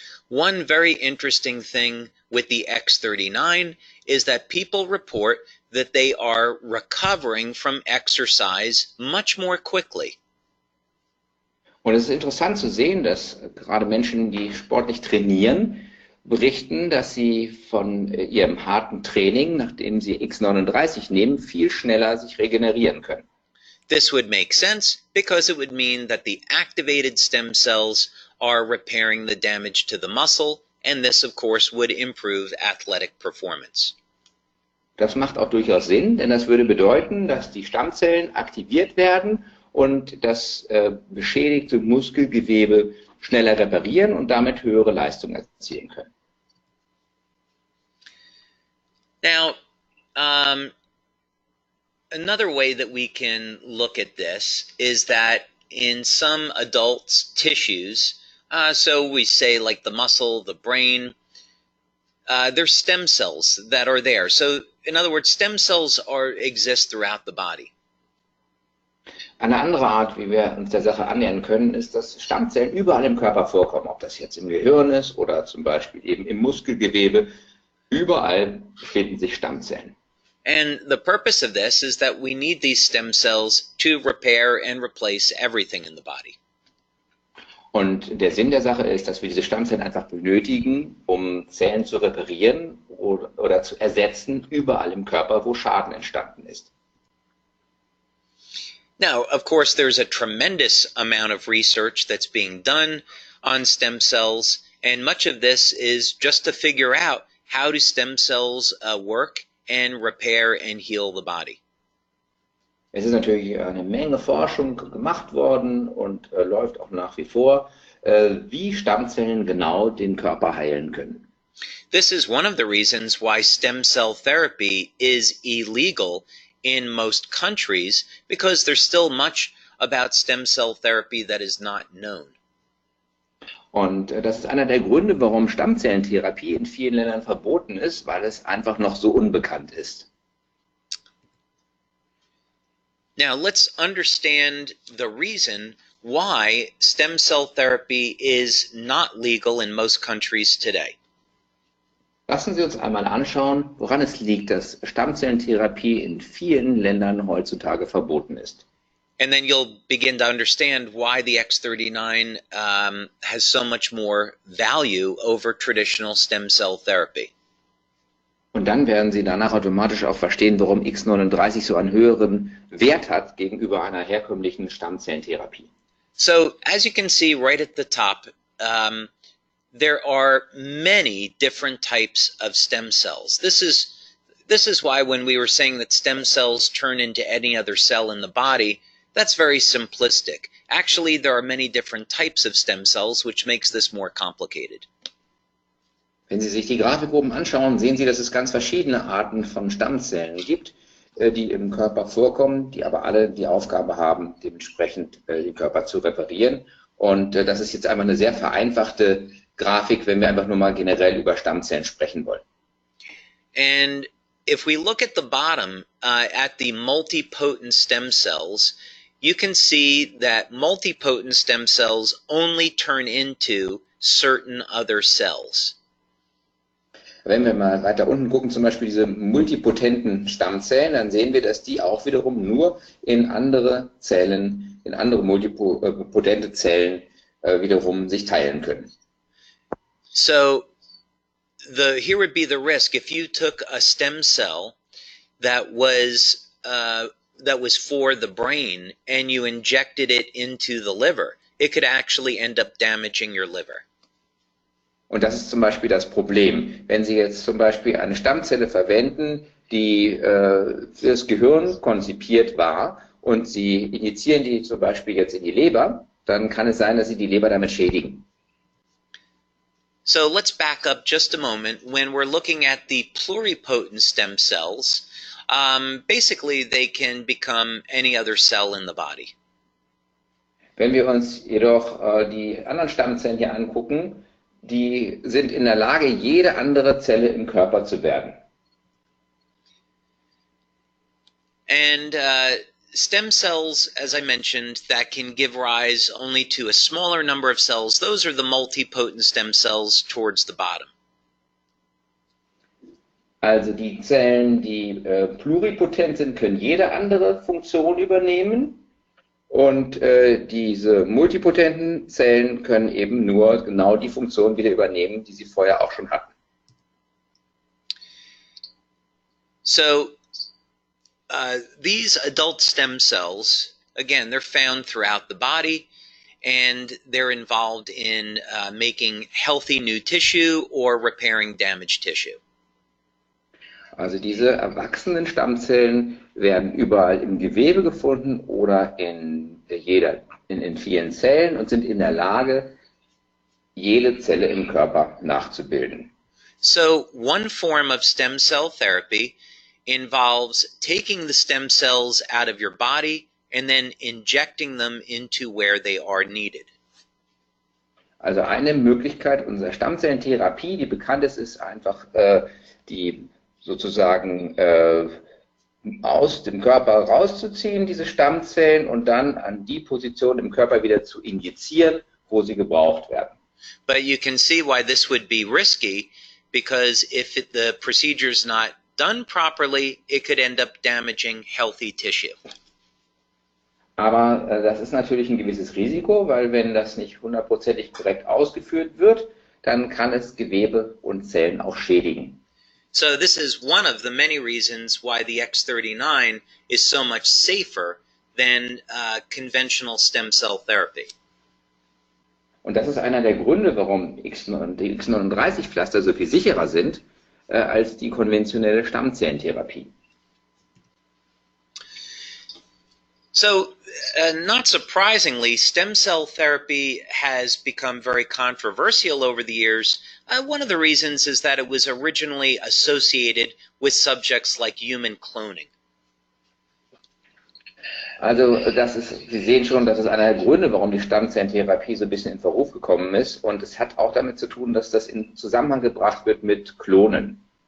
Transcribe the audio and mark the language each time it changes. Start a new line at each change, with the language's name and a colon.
English: One very interesting thing with the X39 is that people report that they are recovering from exercise much more quickly.
German: Und es ist interessant zu sehen, dass gerade Menschen, die sportlich trainieren, berichten, dass sie von ihrem harten Training, nachdem sie X39 nehmen, viel schneller sich regenerieren können.
English: This would make sense because it would mean that the activated stem cells are repairing the damage to the muscle, and this, of course, would improve athletic performance.
German: Das macht auch durchaus Sinn, denn das würde bedeuten, dass die Stammzellen aktiviert werden und das beschädigte Muskelgewebe schneller reparieren und damit höhere Leistung erzielen können.
English: Now, another way that we can look at this is that in some adults' tissues, so we say like the muscle, the brain, there's stem cells that are there. So in other words, stem cells exist throughout the body.
German: Eine andere Art, wie wir uns der Sache annähern können, ist, dass Stammzellen überall im Körper vorkommen, ob das jetzt im Gehirn ist oder zum Beispiel eben im Muskelgewebe. Überall befinden sich Stammzellen.
English: And the purpose of this is that we need these stem cells to repair and replace everything in the body.
German: Und der Sinn der Sache ist, dass wir diese Stammzellen einfach benötigen, um Zellen zu reparieren oder zu ersetzen, überall im Körper, wo Schaden entstanden ist.
English: Now, of course, there's a tremendous amount of research that's being done on stem cells, and much of this is just to figure out how do stem cells work and repair and heal the body.
German: Es ist natürlich eine Menge Forschung gemacht worden und läuft auch nach wie vor, wie Stammzellen genau den Körper heilen können.
English: This is one of the reasons why stem cell therapy is illegal in most countries, because there's still much about stem cell therapy that is not known.
German: Und das ist einer der Gründe, warum Stammzellentherapie in vielen Ländern verboten ist, weil es einfach noch so unbekannt ist.
English: Now let's understand the reason why stem cell therapy is not legal in most countries today.
German: Lassen Sie uns einmal anschauen, woran es liegt, dass Stammzellentherapie in vielen Ländern heutzutage verboten ist.
English: And then you'll begin to understand why the X39 has so much more value over traditional stem cell therapy.
German: Und dann werden Sie danach automatisch auch verstehen, warum X39 so einen höheren Wert hat gegenüber einer herkömmlichen Stammzellentherapie.
English: So, as you can see right at the top, there are many different types of stem cells. This is why when we were saying that stem cells turn into any other cell in the body, that's very simplistic. Actually, there are many different types of stem cells, which makes this more complicated.
German: Wenn Sie sich die Grafik oben anschauen, sehen Sie, dass es ganz verschiedene Arten von Stammzellen gibt, die im Körper vorkommen, die aber alle die Aufgabe haben, dementsprechend den Körper zu reparieren. Und das ist jetzt einmal eine sehr vereinfachte Grafik, wenn wir einfach nur mal generell über Stammzellen sprechen wollen.
English: And if we look at the bottom, at the multipotent stem cells, you can see that multipotent stem cells only turn into certain other cells.
German: Wenn wir mal weiter unten gucken, zum Beispiel diese multipotenten Stammzellen, dann sehen wir, dass die auch wiederum nur in andere Zellen, in andere multipotente Zellen wiederum sich teilen können.
English: So here would be the risk if you took a stem cell that was for the brain and you injected it into the liver, it could actually end up damaging your liver.
German: Und das ist zum Beispiel das Problem. Wenn Sie jetzt zum Beispiel eine Stammzelle verwenden, die für das Gehirn konzipiert war und Sie injizieren die zum Beispiel jetzt in die Leber, dann kann es sein, dass Sie die Leber damit schädigen.
English: So let's back up just a moment. When we're looking at the pluripotent stem cells, basically they can become any other cell in the body.
German: Wenn wir uns jedoch die anderen Stammzellen hier angucken, die sind in der Lage, jede andere Zelle im Körper zu werden.
English: And stem cells, as I mentioned, that can give rise only to a smaller number of cells, those are the multipotent stem cells towards the bottom.
German: Also die Zellen, die pluripotent sind, können jede andere Funktion übernehmen. Und diese multipotenten Zellen können eben nur genau die Funktion wieder übernehmen, die sie vorher auch schon hatten.
English: So these adult stem cells, again, they're found throughout the body and they're involved in making healthy new tissue or repairing damaged tissue.
German: Also diese erwachsenen Stammzellen werden überall im Gewebe gefunden oder in vielen Zellen und sind in der Lage, jede Zelle im Körper nachzubilden.
English: So one form of stem cell therapy involves taking the stem cells out of your body and then injecting them into where they are needed.
German: Also eine Möglichkeit unserer Stammzellentherapie, die bekannt ist einfach die sozusagen aus dem Körper rauszuziehen, diese Stammzellen, und dann an die Position im Körper wieder zu injizieren, wo sie gebraucht werden.
English: But you can see why this would be risky, because if the procedure is not done properly, it could end up damaging healthy tissue.
German: Aber das ist natürlich ein gewisses Risiko, weil wenn das nicht hundertprozentig korrekt ausgeführt wird, dann kann es Gewebe und Zellen auch schädigen.
English: So this is one of the many reasons why the X39 is so much safer than conventional stem cell therapy.
German: Und das ist einer der Gründe, warum die X39-Pflaster so viel sicherer sind als die konventionelle Stammzellentherapie.
English: So, not surprisingly, stem cell therapy has become very controversial over the years. One of the reasons is that it was originally associated with subjects like human cloning.
German: Also Sie sehen schon, das ist einer der Gründe, warum die Stammzellentherapie so ein bisschen in Verruf gekommen ist. Und es hat auch damit zu tun, dass das in Zusammenhang gebracht wird mit Klonen.